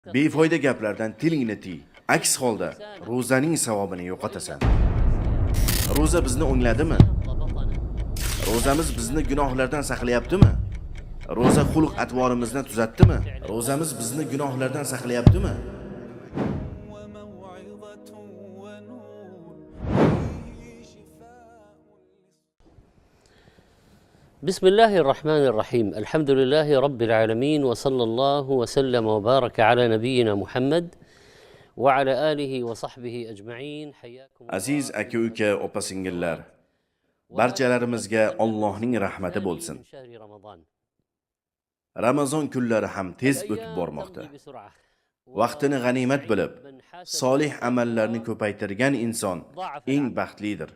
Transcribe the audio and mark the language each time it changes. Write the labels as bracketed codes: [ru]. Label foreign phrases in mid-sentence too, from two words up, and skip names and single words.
[uz] Befoyda gaplardan tilingni tiy. Aks holda ro'zaning savobini yo'qotasan. Ro'za bizni o'ngladimi? Ro'zamiz bizni gunohlardan saqlayaptimi? Ro'za xulq atvorimizni tuzatdimi? Ro'zamiz bizni gunohlardan saqlayaptimi? [ar] بسم الله الرحمن الرحيم الحمد لله رب العالمين وصلى الله وسلم وبارك على نبينا محمد وعلى آله وصحبه أجمعين حياكم [uz] Aziz aka-uka, opa-singillar, barchalarimizga Allohning rahmati bo'lsin. Ramazon kunlari ham tez o'tib bormoqda. Vaqtini g'animat bilib, solih amallarni ko'paytirgan inson eng baxtlidir.